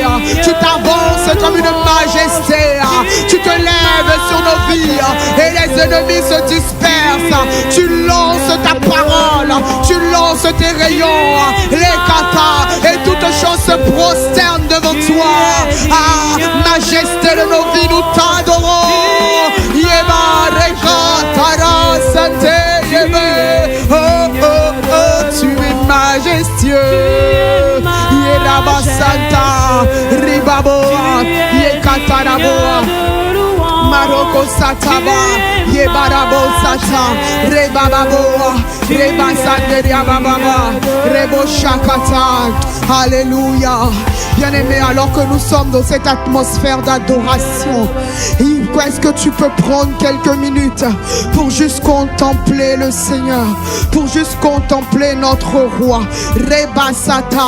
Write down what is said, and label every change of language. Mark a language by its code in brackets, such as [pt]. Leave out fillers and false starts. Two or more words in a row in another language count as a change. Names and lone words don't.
[fr] Tu t'avances comme une majesté. Tu te lèves sur nos vies et les ennemis se dispersent. Tu lances ta parole, tu lances tes rayons, les katas, et toutes choses se prosternent devant toi. Ah, majesté de nos vies, nous t'adorons. Yeba rekatara sante yebe. Oh, oh, oh, tu es majestueux. Yeraba santa, ribaboa, yekataraboa. Maroko sataba, yebarabo sata, rebababoa, rebasanderia bababa, rebo shakata. Alléluia. Bien-aimé, alors que nous sommes dans cette atmosphère d'adoration, est-ce que tu peux prendre quelques minutes pour juste contempler le Seigneur, pour juste contempler notre roi. Rebasata.